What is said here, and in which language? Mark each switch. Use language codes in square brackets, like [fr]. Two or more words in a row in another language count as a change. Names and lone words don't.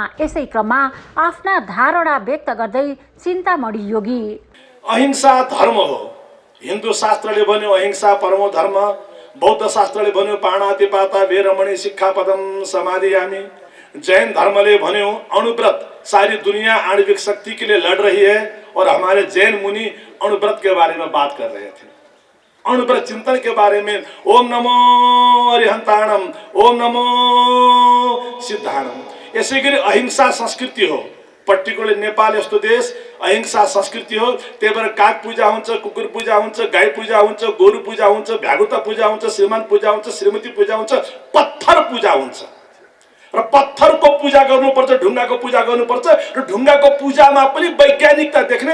[ne] यसै क्रममा आफ्ना धारणा व्यक्त गर्दै चिन्तामणि योगी, अहिंसा धर्म हो। हिन्दू शास्त्रले भन्यो [sa] अहिंसा परमो धर्म, [ne] बौद्ध शास्त्रले भन्यो [pi] पाणातिपाता वेरमणि शिक्षापदम समाधियामि, [ne] जैन धर्मले भन्यो अणुव्रत, [hi] सारी दुनिया आणविक शक्ति के लिए लड़ रही है और हमारे जैन मुनि अणुव्रत के बारे में बात कर रहे थे, अणुव्रत चिंतन के बारे में। [pra] ओम नमो अरिहंताणम, ओम नमो सिद्धाणम। [ne] यसै गरी अहिंसा संस्कृति हो। पर्टिकुलरली नेपाल यस्तो देश अहिंसा संस्कृति हो। त्यही भएर काग पूजा हुन्छ, कुकुर पूजा हुन्छ, गाई पूजा हुन्छ, गोरु पूजा हुन्छ, भ्यागुता पूजा हुन्छ, श्रीमान पूजा हुन्छ, श्रीमती पूजा हुन्छ, पत्थर पूजा हुन्छ। र पत्थरको पूजा गर्नुपर्छ, ढुङ्गाको पूजा गर्नुपर्छ र ढुङ्गाको पूजामा पनि वैज्ञानिकता देख्ने।